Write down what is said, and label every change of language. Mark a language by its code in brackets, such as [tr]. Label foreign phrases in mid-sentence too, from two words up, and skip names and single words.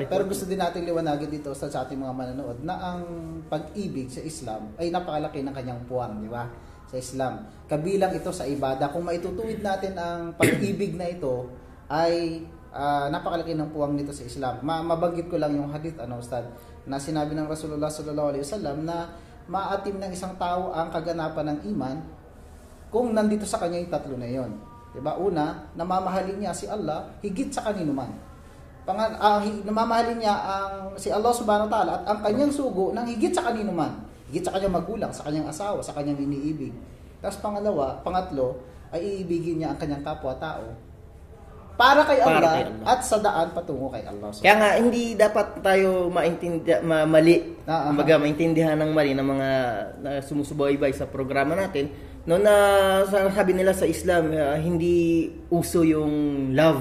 [tl] Pero gusto din natin liwanagin dito sa ating mga manonood na ang pag-ibig sa Islam ay napakalaki ng kanyang puwang, di ba? Sa Islam. Kabilang ito sa ibada. Kung maitutuwid natin ang pag-ibig na ito, ay napakalaki ng puwang nito sa Islam. Mabanggit ko lang yung hadith, Ustad, na sinabi ng Rasulullah [ar] صلى الله عليه وسلم [tl] na maatim ng isang tao ang kaganapan ng iman kung nandito sa kanya yung tatlo na yon. Diba? Una, namamahalin niya si Allah higit sa kanino man. Namamahalin niya si Allah [ar] سبحانه وتعالى [tl] at ang kanyang sugo ng higit sa kanino man. Higit sa kanyang magulang, sa kanyang asawa, sa kanyang iniibig. Tapos pangatlo, ay iibigin niya ang kanyang kapwa-tao para kay Para Allah, kay Allah. at sa daan patungo kay Allah. Kaya nga, hindi dapat tayo mali, kumbaga maintindihan ng mali ng mga na sumusubaybay sa programa natin, no, na sabi nila sa Islam, hindi uso yung love.